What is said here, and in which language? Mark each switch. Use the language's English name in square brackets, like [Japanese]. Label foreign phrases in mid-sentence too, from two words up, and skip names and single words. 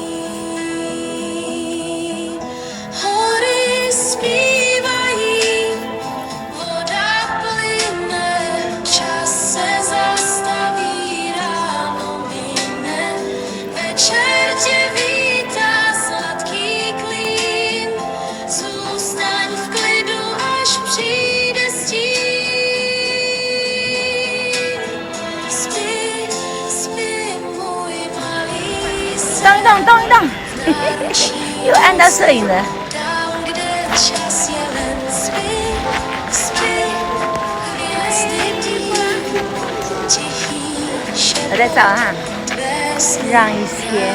[Czech] Hory zpívají, voda plyne, čas se zastaví, ráno mine, večer tě vítá sladký klín, zůstaň v klidu, až přijde stín. Spí, spí, můj malý sen, [Chinese] 动一动，动一动， [Czech] náručí [Chinese] 又按到摄影了。 [Czech] tam, kde čas je len spí, spí, hvězdy bdí, tichý [Chinese] 我 [Czech] šepot [Chinese] 在照哈， [Czech] tvé sny [Chinese] 让一天。